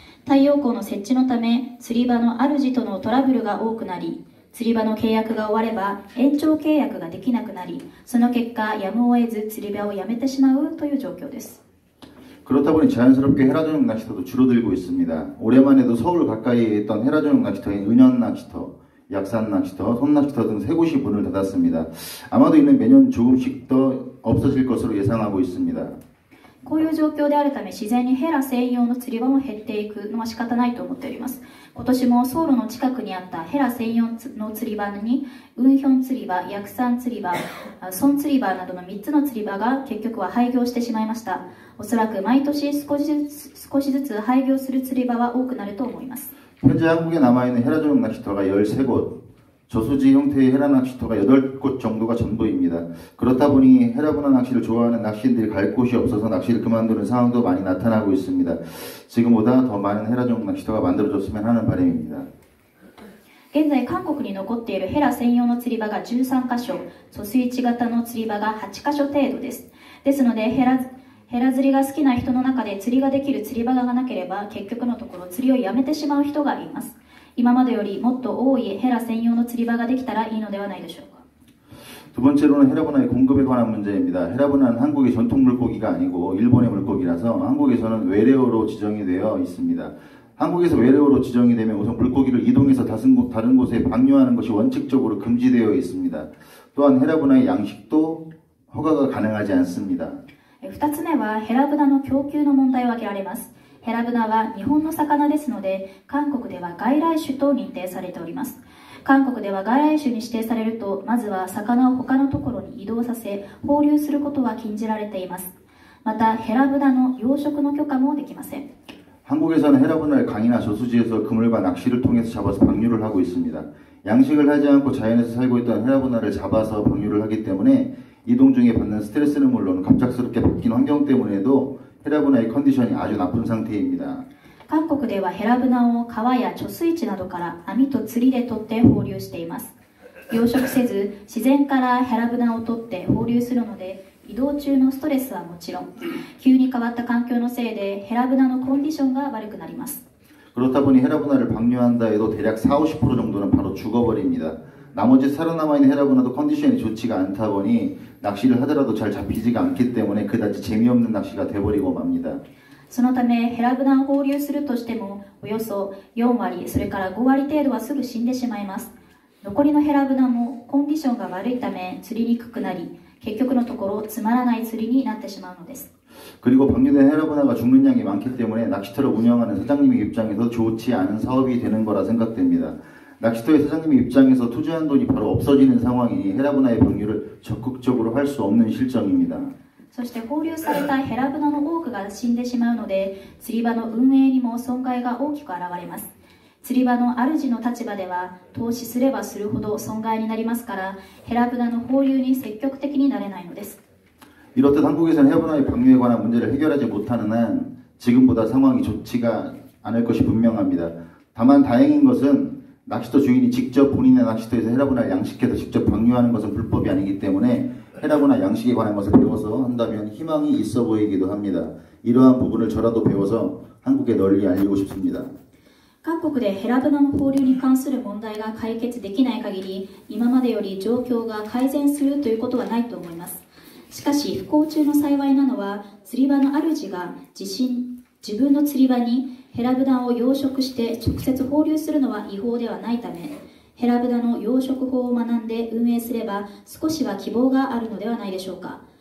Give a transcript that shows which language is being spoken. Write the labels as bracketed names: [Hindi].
[Japanese] 太陽光の設置のため釣り場の主とのトラブルが多くなり、釣り場の契約が終われば延長契約ができなくなり、その結果やむを得ず釣り場をやめてしまうという状況です。 [Korean] 그렇다 보니 자연스럽게 헤라전용 낚시터도 줄어들고 있습니다. 올해만 해도 서울 가까이에 있던 헤라전용 낚시터인 은현 낚시터, 약산 낚시터, 손 낚시터 등 세 곳이 문을 닫았습니다. 아마도 이는 매년 조금씩 더 없어질 것으로 예상하고 있습니다. [Japanese] こういう状況であるため自然にヘラ専用の釣り場も減っていくのは仕方ないと思っております。今年もソウルの近くにあったヘラ専用の釣り場にウンヒョン釣り場、ヤクサン釣り場、ソン釣り場などの3つの釣り場が結局は廃業してしまいました。おそらく毎年少しずつ廃業する釣り場は多くなると思います。 [Korean] 현재 한국에 남아있는 헤라전용 낚시터가 13곳, 저수지 형태의 헤라 낚시터가 8곳 정도가 전부입니다. 그렇다 보니 헤라분화 낚시를 좋아하는 낚시인들이 갈 곳이 없어서 낚시를 그만두는 상황도 많이 나타나고 있습니다. 지금보다 더 많은 헤라전용 낚시터가 만들어졌으면 하는 바람입니다. [Japanese] 現在韓国に残っているヘラ専用の釣り場が13カ所、疎水池型の釣り場が8カ所程度です。ですのでヘラ釣りが好きな人の中で釣りができる釣り場がなければ結局のところ釣りをやめてしまう人がいます。今までよりもっと多いヘラ専用の釣り場ができたらいいのではないでしょうか。 [Korean] 두 번째로는 헤라분화의 공급에 관한 문제입니다. 헤라분화는 한국의 전통 물고기가 아니고 일본의 물고기라서 한국에서는 외래어로 지정이 되어 있습니다. 한국에서 외래어로 지정이 되면 우선 물고기를 이동해서 다른 곳에 방류하는 것이 원칙적으로 금지되어 있습니다. 또한 헤라분화의 양식도 허가가 가능하지 않습니다. [Japanese] 2つ目はヘラブナの供給の問題を挙げられます。ヘラブナは日本の魚ですので韓国では外来種と認定されております。韓国では外来種に指定されるとまずは魚を他のところに移動させ放流することは禁じられています。またヘラブナの養殖の許可もできません。 [Korean] 한국에서는 헤라분화를 강이나 저수지에서 그물과 낚시를 통해서 잡아서 방류를 하고 있습니다. 양식을 하지 않고 자연에서 살고 있던 헤라분화를 잡아서 방류를 하기 때문에 이동 중에 받는 스트레스는 물론 갑작스럽게 바뀐 환경 때문에도 헤라분화의 컨디션이 아주 나쁜 상태입니다. [Japanese] 韓国ではヘラブナを川や貯水池などから網と釣りで取って放流しています。養殖せず自然からヘラブナを取って放流するので移動中のストレスはもちろん急に変わった環境のせいでヘラブナのコンディションが悪くなります。 [Korean] 그렇다 보니 헤라분화를 방류한다 해도 대략 40~50% 정도는 바로 죽어버립니다. 나머지 살아남아있는 헤라분화도 컨디션이 좋지가 않다 보니 낚시를 하더라도 잘 잡히지가 않기 때문에 그다지 재미없는 낚시가 돼버리고 맙니다. [Japanese] そのためヘラブナを放流するとしてもおよそ4割それから5割程度はすぐ死んでしまいます。残りのヘラブナもコンディションが悪いため釣りにくくなり結局のところつまらない釣りになってしまうのです。 [Korean] 그리고 방류된 헤라분화가 죽는 양이 많기 때문에 낚시터를 운영하는 사장님의 입장에서 좋지 않은 사업이 되는 거라 생각됩니다. 낚시터의 사장님의 입장에서 투자한 돈이 바로 없어지는 상황이니 헤라분화의 방류를 적극적으로 할 수 없는 실정입니다. [Japanese] そして放流されたヘラブナの多くが死んでしまうので釣り場の運営にも損害が大きく現れます。釣り場の主の立場では投資すればするほど損害になりますから、ヘラブナの放流に積極的になれないのです。 [Korean] 이렇듯 한국에서는 해변화의 방류에 관한 문제를 해결하지 못하는 한 지금보다 상황이 좋지가 않을 것이 분명합니다. 다만 다행인 것은 낚시터 주인이 직접 본인의 낚시터에서 해라분화를 양식해서 직접 방류하는 것은 불법이 아니기 때문에 해라분화 양식에 관한 것을 배워서 한다면 희망이 있어 보이기도 합니다. 이러한 부분을 저라도 배워서 한국에 널리 알리고 싶습니다. [Japanese] 各国でヘラブナの放流に関する問題が解決できない限り、今までより状況が改善するということはないと思います。しかし不幸中の幸いなのは、釣り場の主が自分の釣り場にヘラブナを養殖して直接放流するのは違法ではないため、ヘラブナの養殖法を学んで運営すれば少しは希望があるのではないでしょうか。